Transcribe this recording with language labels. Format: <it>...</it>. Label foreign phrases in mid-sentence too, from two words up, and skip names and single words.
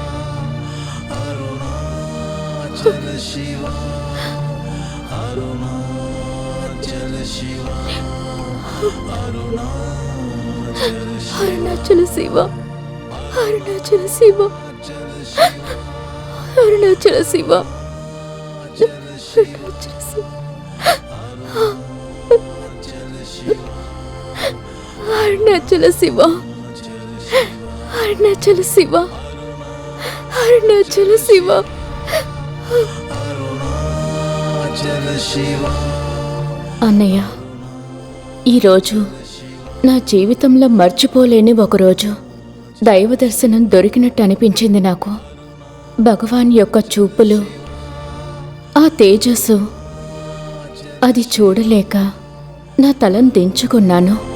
<sa>अरुणाचल शिवा अरुणाचल शिवा अरुणाचल అరుణాచల శివ అరుణాచల శివ అరుణాచల శివ అరుణాచల శివ అరుణాచల శివ అరుణాచల శివ अरुणाचल शिवा</sa> <te>అన్నయ్య, ఈరోజు నా జీవితంలో మర్చిపోలేని ఒకరోజు దైవ దర్శనం దొరికినట్టు అనిపించింది నాకు. భగవాన్ యొక్క చూపులు, ఆ తేజస్సు, అది చూడలేక నా తలను దించుకున్నాను.</te>